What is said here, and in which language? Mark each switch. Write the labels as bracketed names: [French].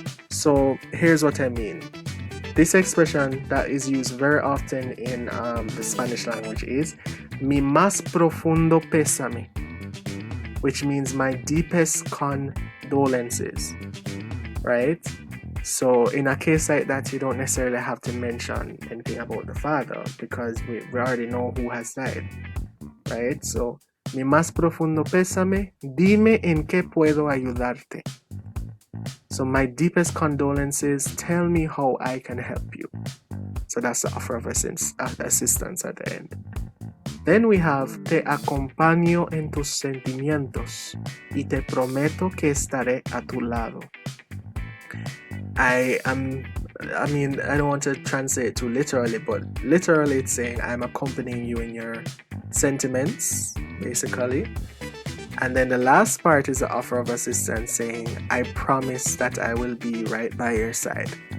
[English] So here's what I mean. This expression that is used very often in the Spanish language is [Spanish] mi más profundo pésame, [English] which means my deepest condolences, right? So in a case like that, you don't necessarily have to mention anything about the father because we already know who has died, right? [Spanish] So, mi más profundo pésame, dime en qué puedo ayudarte. [English] So my deepest condolences, tell me how I can help you. So that's the offer of assistance at the end. Then we have [Spanish] te acompaño en tus sentimientos y te prometo que estaré a tu lado. [English] I don't want to translate it too literally, but literally it's saying I'm accompanying you in your sentiments, basically. And then the last part is the offer of assistance saying, I promise that I will be right by your side.